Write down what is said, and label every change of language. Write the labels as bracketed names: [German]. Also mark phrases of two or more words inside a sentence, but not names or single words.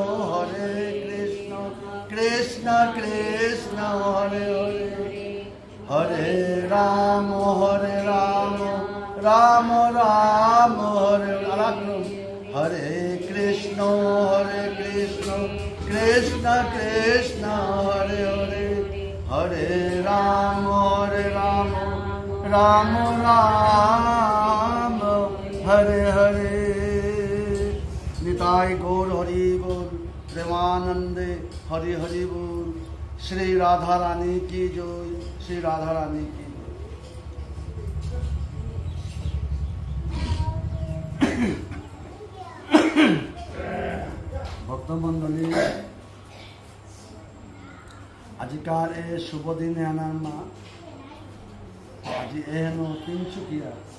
[Sanskrit] কৃষ্ণ কৃষ্ণ হরে হরে হরে রাম রাম রাম হরে হরে কৃষ্ণ কৃষ্ণ কৃষ্ণ হরে হরে হরে রাম রাম রাম হরে হরে। [Bangla] নিতাই গৌর হরি बोल, প্রেমানন্দে হরি হরি বোল। [Hindi] श्री राधा रानी की जय, श्री राधा रानी की जय। [Assamese] ভক্তমণ্ডলী, আজিকার এই শুভ দিনে আনার মা আজি এহেন তিনচুকিয়া